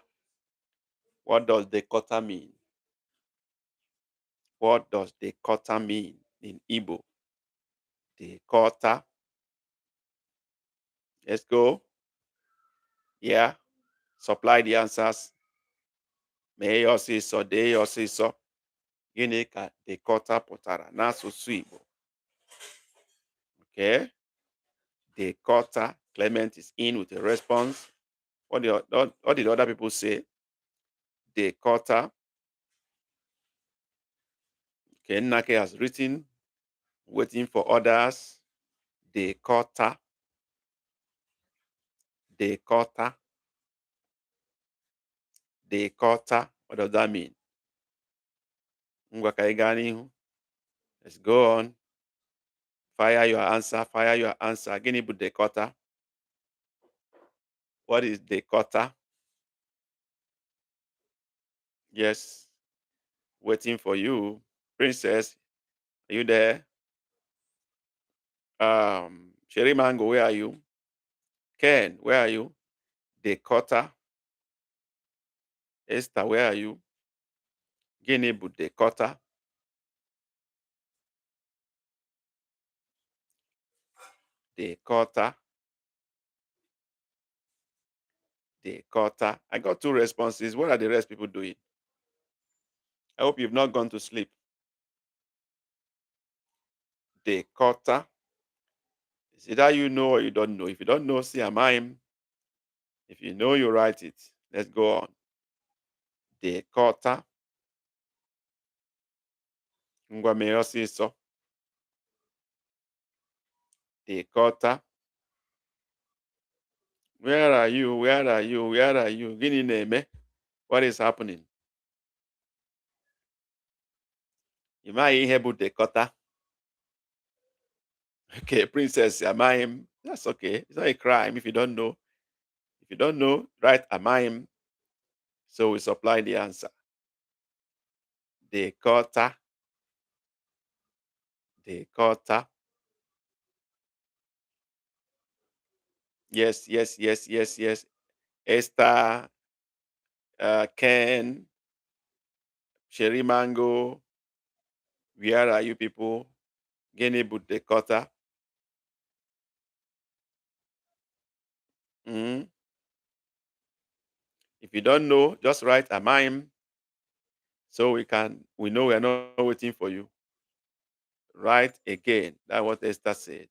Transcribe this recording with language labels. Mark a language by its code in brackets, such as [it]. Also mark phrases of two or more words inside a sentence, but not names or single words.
[en] What does the cutter mean? What does the cutter mean in Igbo? The cutter. Let's go. Yeah. Supply the answers. [ig] Mee ya ọsịsọ, dee ya ọsịsọ. Gịnị ka [en] the cutter [ig] pụtara n'asụsụ Igbo? [en] Okay. The cutter. Clement is in with a response. What did other people say? The cutter. Okay, Nake has written, waiting for others. The cutter. The cutter. The cutter. What does that mean? [ig] Ngwa ka anyị gaa n'ihu. [en] Let's go on. Fire your answer. Fire your answer. [ig] Gịnị bụ [en] the cutter? What is the cutter? Yes. Waiting for you. Princess, are you there? Sherry Mango, where are you? Ken, where are you? The cutter. Esther, where are you? [ig] Gịnị bụ [en] the cutter? The cutter. The cutter. I got two responses. What are the rest people doing? I hope you've not gone to sleep. The cutter. It's either you know or you don't know. If you don't know, see am I. If you know, you write it. Let's go on. [ig] Dekọta. Ngwa mee ọsịsọ. Dekọta. [en] Where are you? Where are you? Where are you? [ig] Gịnị na-eme? [en] What is happening? [ig] Ị maghị ihe bụ dekọta? [en] Okay, princess, amaghị. That's okay. It's not a crime if you don't know. If you don't know, write amaghị. So we supply the answer. [ig] Dekọta. Dekọta. [en] Yes, yes, yes, yes, yes. Esther, Ken, Sherry Mango. Where are you people? [ig] Gịnị bụ dekọta? Mm. [en] If you don't know, just write a mime so we know we're not waiting for you. Write again. That's what Esther said.